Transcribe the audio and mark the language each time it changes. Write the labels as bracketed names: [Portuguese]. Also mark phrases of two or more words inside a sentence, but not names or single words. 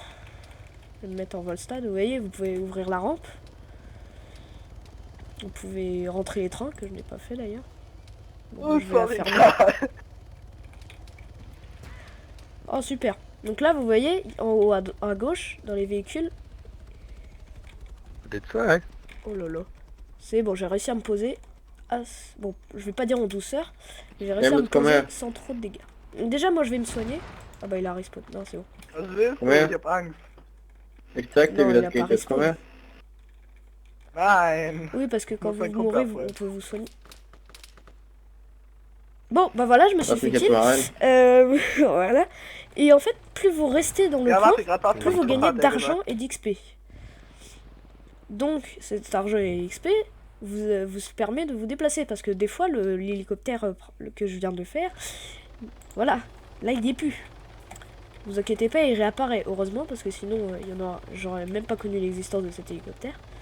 [French] Je vais me mettre en Volstad. Vous voyez, vous pouvez ouvrir la rampe. Vous pouvez rentrer les trains, que je n'ai pas fait d'ailleurs. Bon, je vais la fermer. Oh, super. Donc là, vous voyez, en haut à gauche, dans les véhicules. [English] Did try. [French] Oh là là. C'est bon, j'ai réussi à me poser. Bon, je vais pas dire en douceur. Mais j'ai réussi à me poser sans trop de dégâts. Déjà, moi, je vais me soigner. Ah bah, il a respawn. Non, c'est bon. [German] Ich hab Angst. Exakt, [French] Non, [German] wie [French] il a [German] das [French] pas [German] geht jetzt. Komm [French] respawn. [German] her. Nein. [French] Oui, parce que quand Faut vous être mourrez, complet, on peut vous soigner. Bon, bah voilà, je me suis [German] Lass [French] fait [German] mich jetzt [French] kill. [German] mal rein. [French] Voilà. Et en fait, plus vous restez dans le [German] Ja, [French] coin, [German] warte, grad was [French] plus vous [German] kommt, [French] gagnez [German] hat er [French] d'argent [German] gesagt. [French] et d'XP. Donc, cet argent et XP vous permet de vous déplacer. Parce que des fois, l'hélicoptère que je viens de faire, voilà, là il n'y est plus. Vous inquiétez pas, il réapparaît. Heureusement, parce que sinon, j'aurais même pas connu l'existence de cet hélicoptère.